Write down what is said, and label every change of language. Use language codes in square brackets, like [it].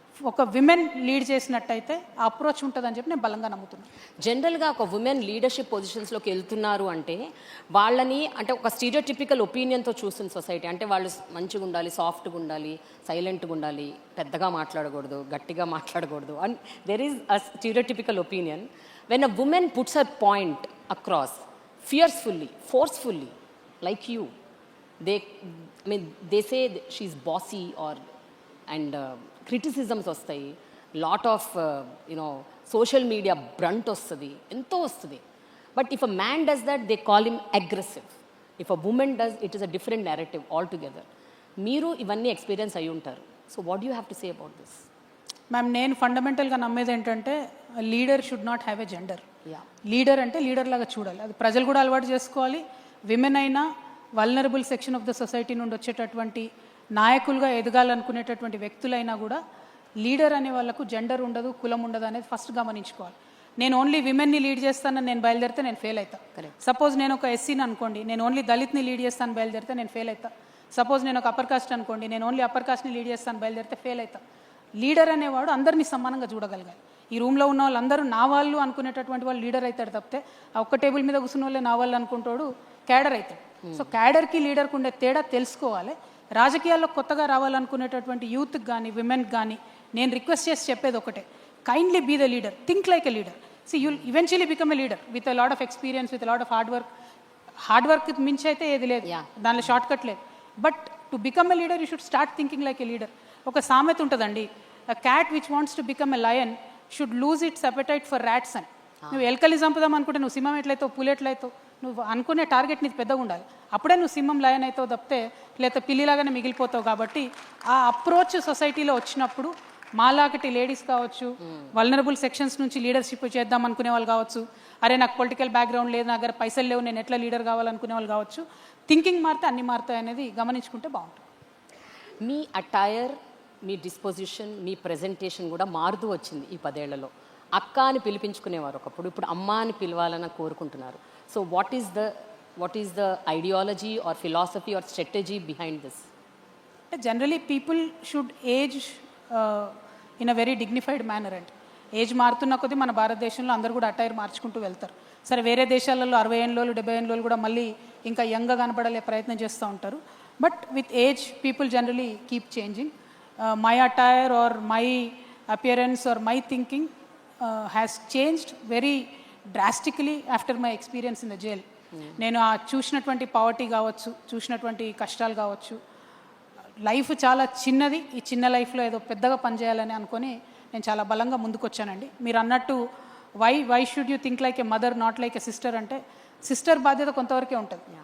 [te] ఒక women lead చేసినట్టయితే ఆ అప్రోచ్ ఉంటుందని చెప్పి నేను బలంగా నమ్ముతున్నాను. జనరల్గా ఒక ఉమెన్ లీడర్షిప్ పొజిషన్స్లోకి వెళ్తున్నారు అంటే వాళ్ళని అంటే ఒక స్టీరియోటిపికల్ ఒపీనియన్తో చూస్తుంది సొసైటీ. అంటే వాళ్ళు మంచిగా ఉండాలి, సాఫ్ట్గా ఉండాలి, సైలెంట్గా ఉండాలి, పెద్దగా మాట్లాడకూడదు, గట్టిగా మాట్లాడకూడదు. [en] And there is a stereotypical opinion. When a woman puts her point across fiercely, forcefully, like you, they say she's bossy or and criticisms [te] vastayi, [en] lot of social media brunt [te] vastadi, ento vastadi. [en] But if a man does that, they call him aggressive. If a woman does, it is a different narrative altogether. [te] Meeru ivanni experience ayi untaru. [en] So what do you have to say about this? [te] Ma'am, నేను ఫండమెంటల్గా నమ్మేది ఏంటంటే [en] Leader should not have a gender. [te] Leader అంటే leader లాగా చూడాలి. అది ప్రజలు కూడా అలవాటు చేసుకోవాలి. విమెన్ అయినా [en] vulnerable section of the society [te] నుండి వచ్చేటటువంటి నాయకులుగా ఎదగాలనుకునేటటువంటి వ్యక్తులైనా కూడా లీడర్ అనే వాళ్ళకు జెండర్ ఉండదు, కులం ఉండదు అనేది ఫస్ట్ గమనించుకోవాలి. నేను ఓన్లీ విమెన్ని లీడ్ చేస్తానని నేను బయలుదేరితే నేను ఫెయిల్ అవుతాను. సపోజ్ నేను ఒక ఎస్సీని అనుకోండి, నేను ఓన్లీ దళిత్ని లీడ్ చేస్తాను బయలుదేరితే నేను ఫెయిల్ అవుతాను. సపోజ్ నేను ఒక అప్పర్ కాస్ట్ అనుకోండి, నేను ఓన్లీ అప్పర్ కాస్ట్ని లీడ్ చేస్తాను బయలుదేరితే ఫెయిల్ అవుతాను. లీడర్ అనేవాడు అందరినీ సమానంగా చూడగలగాలి. ఈ రూమ్లో ఉన్న వాళ్ళందరూ నా వాళ్ళు అనుకునేటటువంటి వాళ్ళు లీడర్ అవుతాడు తప్పితే ఆ ఒక్క టేబుల్ మీద కూర్చున్న వాళ్ళే నా వాళ్ళు అనుకుంటాడు క్యాడర్ అవుతాడు. సో క్యాడర్కి లీడర్కి ఉండే తేడా తెలుసుకోవాలి. రాజకీయాల్లో కొత్తగా రావాలనుకునేటటువంటి యూత్కి కానీ విమెన్కి కానీ నేను రిక్వెస్ట్ చేసి చెప్పేది ఒకటే, [en] Kindly be the leader, think like a leader. See you'll eventually become a leader with a lot of experience, with a lot of hard work [te] మించి అయితే ఏది లేదు, దానిలో షార్ట్ కట్ లేదు. [en] But to become a leader you should start thinking like a leader. [te] ఒక సామెత ఉంటుందండి, [en] a cat which wants to become a lion should lose its appetite for rats [te] అని. నువ్వు ఎలకల్ని చంపుదాం అనుకుంటే నువ్వు సింహం ఎట్లయితావు, పులి ఎట్లయితావు, నువ్వు అనుకునే టార్గెట్ నీకు పెద్దగా ఉండాలి. అప్పుడే నువ్వు సింహం లయన్ అవుతావు తప్పితే లేదా పిల్లిలాగానే మిగిలిపోతావు. కాబట్టి ఆ అప్రోచ్ సొసైటీలో వచ్చినప్పుడు మాలాగటి లేడీస్ కావచ్చు, వల్నరబుల్ సెక్షన్స్ నుంచి లీడర్షిప్ చేద్దాం అనుకునే వాళ్ళు కావచ్చు, అరే నాకు పొలిటికల్ బ్యాక్గ్రౌండ్ లేదు, నా దగ్గర పైసలు లేవు, నేను ఎట్లా లీడర్ కావాలనుకునే వాళ్ళు కావచ్చు, థింకింగ్ మారితే అన్ని మారుతాయి అనేది గమనించుకుంటే బాగుంటుంది. మీ అటైర్, మీ డిస్పోజిషన్, మీ ప్రెజెంటేషన్ కూడా మారుతూ వచ్చింది ఈ 10 ఏళ్లలో. అక్క అని పిలిపించుకునేవారు ఒకప్పుడు, ఇప్పుడు అమ్మ అని పిలవాలని కోరుకుంటున్నారు. [en] So what is the ideology or philosophy or strategy behind this? Generally people should age in a very dignified manner అండి. [te] ఏజ్ మారుతున్న కొద్దీ మన భారతదేశంలో అందరూ కూడా అటైర్ మార్చుకుంటూ వెళ్తారు. సరే, వేరే దేశాలలో 60 ఏళ్ళు 70 ఏళ్ళు కూడా మళ్ళీ ఇంకా యంగ్గా కనపడాలే ప్రయత్నం చేస్తూ ఉంటారు. [en] But with age people generally keep changing. My attire or my appearance or my thinking has changed very drastically after my experience in the jail. [te] నేను ఆ చూసినటువంటి పావర్టీ కావచ్చు, చూసినటువంటి కష్టాలు కావచ్చు, లైఫ్ చాలా చిన్నది, ఈ చిన్న లైఫ్లో ఏదో పెద్దగా పనిచేయాలని అనుకొని నేను చాలా బలంగా ముందుకొచ్చానండి. మీరు అన్నట్టు [en] why should you think like a mother not like a sister [te] అంటే, సిస్టర్ బాధ్యత కొంతవరకే ఉంటుంది.